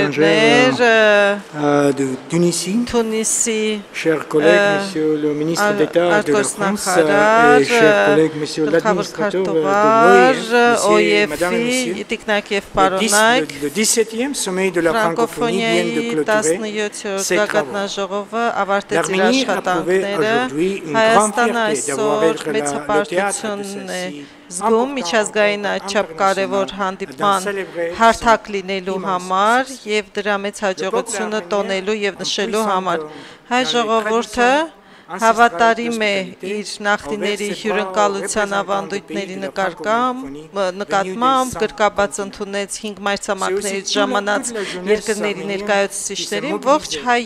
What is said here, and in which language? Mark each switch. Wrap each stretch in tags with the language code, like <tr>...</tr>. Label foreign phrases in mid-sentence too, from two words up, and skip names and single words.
<fr>étrangères de Tunisie, chers collègues, Monsieur le ministre d'État de la France et chers collègues, Monsieur l'administrateur de l'OEF, Madame et Messieurs, le 17e sommet de la francophonie vient de clôturer ses travaux. L'Arménie a prouvé aujourd'hui une grande fierté d'avoir été le théâtre de celle-ci.</fr> <hy>Զգում միջազգային աչափ կարևոր հանդիպման հարթակ լինելու համար եւ դրա մեծ հաջողությունը տոնելու եւ նշելու համար հայ ժողովուրդը հավատարիմ է իր նախնիների հյուրընկալության ավանդույթների նկատմամբ գրկաբաց ընդունեց 5 մայրցամաքներից ժամանած երկրների ներկայացուցիչներին ողջ հայ</hy>